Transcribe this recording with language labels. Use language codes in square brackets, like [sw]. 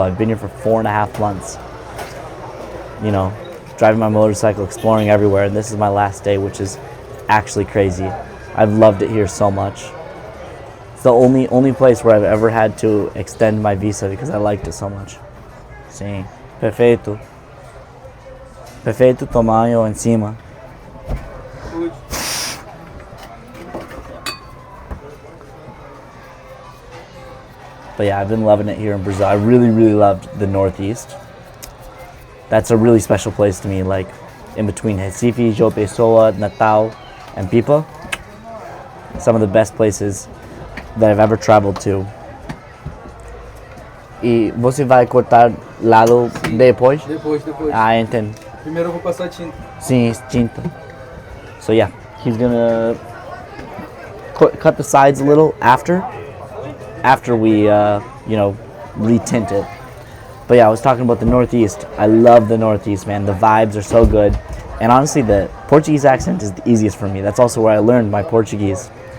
[en] I've been here for 4.5 months, you know, driving my motorcycle, exploring everywhere, and this is my last day, which is actually crazy. I've loved it here so much. It's the only place where I've ever had to extend my visa because I liked it so much. [pt] Sim, perfeito. Perfeito tamanho em cima. [en] But yeah, I've been loving it here in Brazil. I really loved the Northeast. That's a really special place to me, like in between Recife, João Pessoa, Natal, and Pipa. Some of the best places that I've ever traveled to. [pt] E você vai cortar lado depois? Depois. Ah, entendo. Primeiro eu vou passar tinta. Sim, tinta. [en] So yeah, he's gonna cut the sides a little after we, you know, retint it. But yeah, I was talking about the Northeast. I love the Northeast, man. The vibes are so good. And honestly, the Portuguese accent is the easiest for me. That's also where I learned my Portuguese.